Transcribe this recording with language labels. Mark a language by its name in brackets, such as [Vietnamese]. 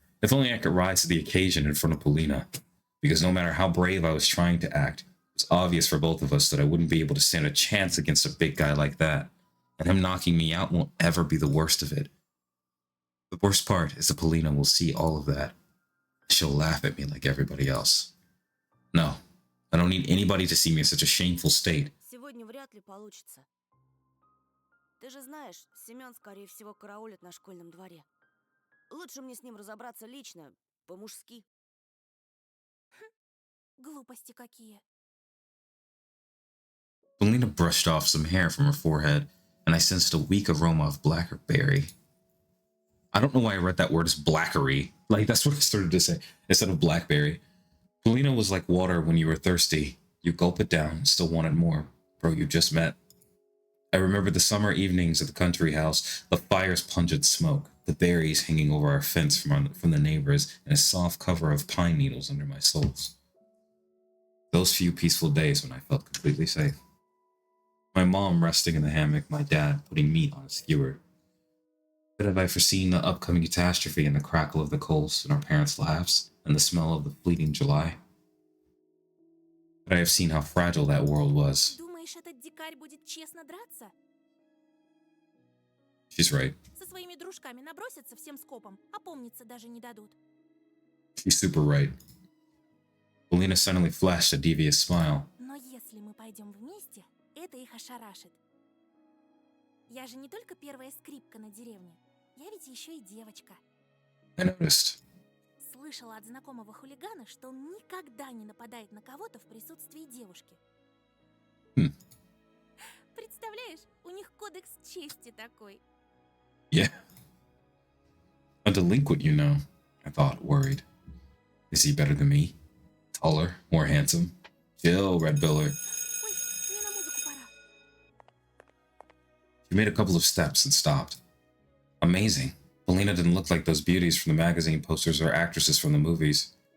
[English] If only I could rise to the occasion in front of Polina. Because no matter how brave I was trying to act, it's obvious for both of us that I wouldn't be able to stand a chance against a big guy like that. And him knocking me out won't ever be the worst of it. The worst part is that Polina will see all of that. She'll laugh at me like everybody else. No, I don't need anybody to see me in such a shameful state. [Russian] Сегодня вряд ли получится. Ты же знаешь, Семен, скорее всего, караулит на школьном дворе. Лучше мне с ним разобраться лично, по-мужски. Глупости какие. [English] Polina brushed off some hair from her forehead, and I sensed a weak aroma of blackberry. I don't know why I read that word as blackery. Like, that's what I started to say, instead of blackberry. Polina was like water when you were thirsty. You gulp it down, still wanted more. Bro, you just met. I remember the summer evenings at the country house, the fire's pungent smoke, the berries hanging over our fence from the neighbors, and a soft cover of pine needles under my soles. Those few peaceful days when I felt completely safe. My mom resting in the hammock, my dad putting meat on a skewer. But have I foreseen the upcoming catastrophe and the crackle of the coals and our parents' laughs and the smell of the fleeting July? But I have seen how fragile that world was. [Russian] Думаешь, этот дикарь будет честно драться? [English] She's right. [Russian] Со своими дружками набросятся всем скопом, опомниться даже не дадут. [English] She's super right. Polina suddenly flashed a devious smile. [Russian] Но если мы пойдем вместе, это их ошарашит. Я же не только первая скрипка на деревне. Я ведь еще и девочка. [English] I noticed. [Russian] Слышала от знакомого хулигана, что он никогда не нападает на кого-то в присутствии девушки. Представляешь, у них кодекс чести такой. [English] Yeah. A delinquent, you know, I thought, worried. Is he better than me? Taller, more handsome? Chill, Red Biller. [Russian] Ой, мне на музыку пора. [English] She made a couple of steps and stopped. Amazing. Polina didn't look like those beauties from the magazine posters or actresses from the movies.